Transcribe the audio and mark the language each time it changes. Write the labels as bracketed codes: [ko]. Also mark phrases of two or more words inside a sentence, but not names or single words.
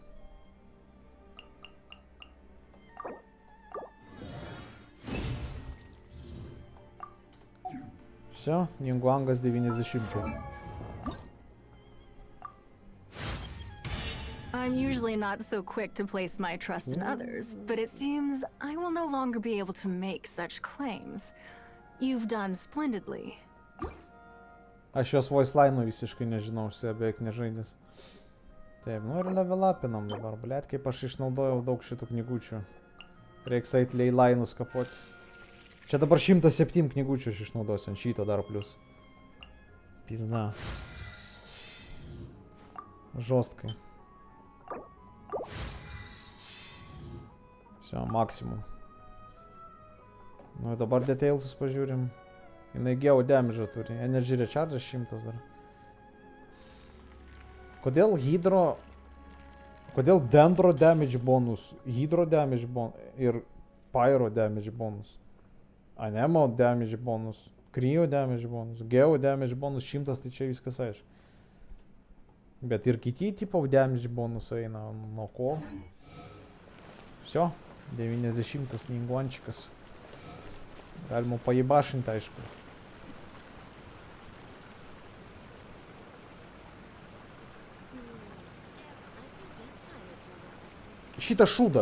[ru] Все, [lt] Нингуанgas 90. [en] I'm usually not so quick to place my trust in others, but it seems I will no longer be able to make such claims. You've done splendidly. [lt] Aš jos [en] voice line'ų [lt] visiškai nežinau, beveik nežaidęs. Taip, nu ir level upinam dabar, blėt, kaip aš išnaudojau daug šitų knygučių. Reiks eit lei line'us kapoti. Čia dabar 107 knygučių aš išnaudosiu, ant šito dar plius. [ru] Пизда. Жёстко. [lt] Все, maksimum. Nu, dabar detailsus pažiūrim. Jinai [en] geo damage [lt] turi. [en] Energy recharge [lt] 100 dar. Kodėl hydro... Kodėl [en] dendro damage bonus, hydro damage bonus [lt] ir [en] pyro damage bonus. Anemo damage bonus, cryo damage bonus, geo damage bonus 100, [lt] tai čia viskas aišku. Bet ir kiti tipo [en] damage bonus [lt] eina nuo ko. Все, 90 ninguančikas. Galima pajibašinti, aišku. Šitas šūdas.